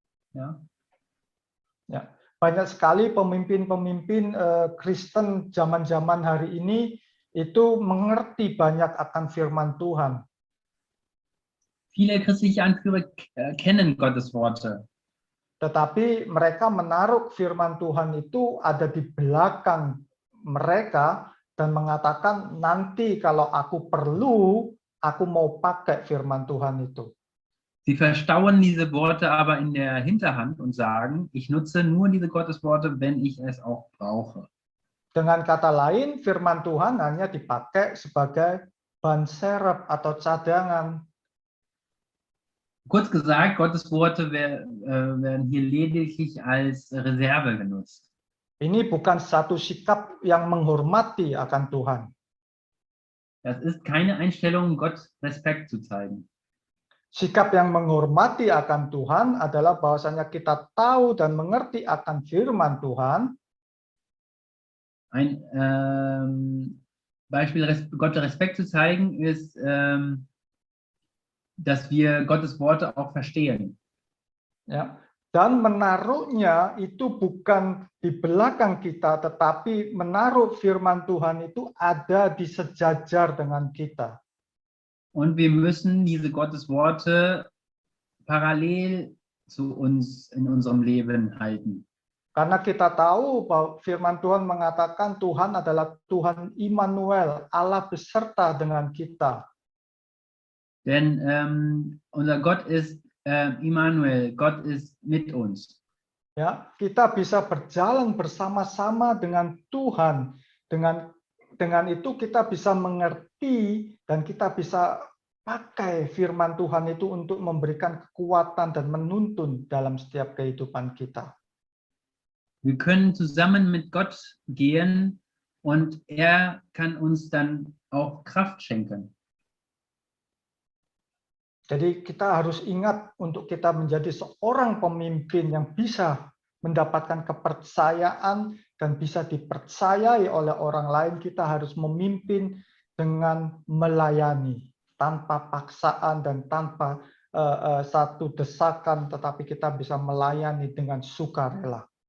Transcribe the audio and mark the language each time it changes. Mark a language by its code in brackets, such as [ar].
[de] Ja. [id] Ya, banyak sekali pemimpin-pemimpin Kristen zaman-zaman hari ini itu mengerti banyak akan firman Tuhan. [de] Viele christliche Anführer kennen Gottes Worte. [id] Tetapi mereka menaruh firman Tuhan itu ada di belakang mereka dan mengatakan nanti kalau aku perlu, aku mau pakai firman Tuhan itu. [de] Sie verstauen diese Worte aber in der Hinterhand und sagen, ich nutze nur diese Gottesworte, wenn ich es auch brauche. [id] Dengan kata lain, firman Tuhan hanya dipakai sebagai ban serep atau cadangan. [de] Kurz gesagt, Gottes Worte werden hier lediglich als Reserve genutzt. [id] Ini bukan satu sikap yang menghormati akan Tuhan. [de] Das ist keine Einstellung, Gott Respekt zu zeigen. [id] Sikap yang menghormati akan Tuhan adalah bahwasanya kita tahu dan mengerti akan firman Tuhan. [de] Ein Beispiel, Gott Respekt zu zeigen, ist, dass wir Gottes Worte auch verstehen. [id] Ya, dan menaruhnya itu bukan di belakang kita, tetapi menaruh firman Tuhan itu ada di sejajar dengan kita. [de] Und wir müssen diese Gottes Worte parallel zu uns in unserem Leben halten. [id] Karena kita tahu bahwa firman Tuhan mengatakan Tuhan adalah Tuhan Immanuel, Allah beserta dengan kita. [de] Denn unser Gott ist Immanuel, Gott ist mit uns. [id] Ya, kita bisa berjalan bersama-sama dengan Tuhan. Dengan itu kita bisa mengerti dan kita bisa pakai firman Tuhan itu untuk memberikan kekuatan dan menuntun dalam setiap kehidupan kita. [de] Wir können zusammen mit Gott gehen und er kann uns dann auch Kraft schenken. [id] Jadi kita harus ingat untuk kita menjadi seorang pemimpin yang bisa mendapatkan kepercayaan dan bisa dipercayai oleh orang lain. Kita harus memimpin dengan melayani tanpa paksaan dan tanpa satu desakan, tetapi kita bisa melayani dengan sukarela.